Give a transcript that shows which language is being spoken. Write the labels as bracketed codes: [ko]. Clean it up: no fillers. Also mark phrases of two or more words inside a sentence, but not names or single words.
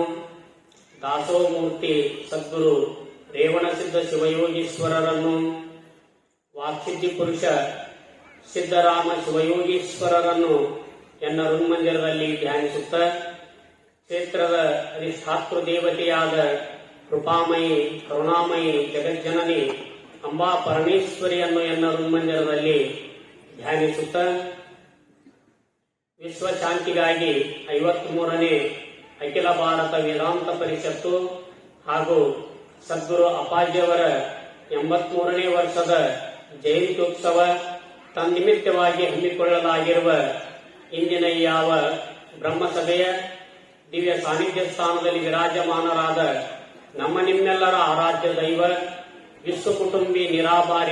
[kn] ದಾಸೋಮೂರ್ತಿ ಸದ್ಗುರು ರೇವಣಸಿದ್ಧ ಶಿವಯೋಗೀಶ್ವರರನ್ನು ವಾಕ್ಸಿದ್ಧಿ ಪುರುಷ ಸಿದ್ದರಾಮ ಶಿವಯೋಗೀಶ್ವರರನ್ನು ಎನ್ನ ಹೃನ್ಮಂದಿರದಲ್ಲಿ ಧ್ಯಾನಿಸುತ್ತ ಕ್ಷೇತ್ರದ ಅಧಿಷ್ಠಾತೃ ದೇವತೆಯಾದ ಕೃಪಾಮಯಿ ಕರುಣಾಮಯಿ ಜಗಜ್ಜನನಿ ಅಂಬಾ ಪರಮೇಶ್ವರಿಯನ್ನು ಎನ್ನ ಹೃನ್ಮಂದಿರದಲ್ಲಿ ಧ್ಯಾನಿಸುತ್ತ ವಿಶ್ವಶಾಂತಿಗಾಗಿ 53ನೇ ಅಖಿಲ ಭಾರತ ವೇದಾಂತ ಪರಿಷತ್ತು ಹಾಗೂ ಸದ್ಗುರು ಅಪ್ಪಾಜಿಯವರ 83ನೇ ವರ್ಷದ ಜಯಂತ್ಯೋತ್ಸವ ತನ್ನಿಮಿತ್ತವಾಗಿ ಹಮ್ಮಿಕೊಳ್ಳಲಾಗಿರುವ ಇಂದಿನ ಯಾವ ಬ್ರಹ್ಮಸಭೆಯ ದಿವ್ಯ ಸಾನ್ನಿಧ್ಯ ಸ್ಥಾನದಲ್ಲಿ ವಿರಾಜಮಾನರಾದ ನಮ್ಮ ನಿಮ್ಮೆಲ್ಲರ ಆರಾಧ್ಯ ದೈವ ವಿಶ್ವ ಕುಟುಂಬಿ ನಿರಾಭಾರಿ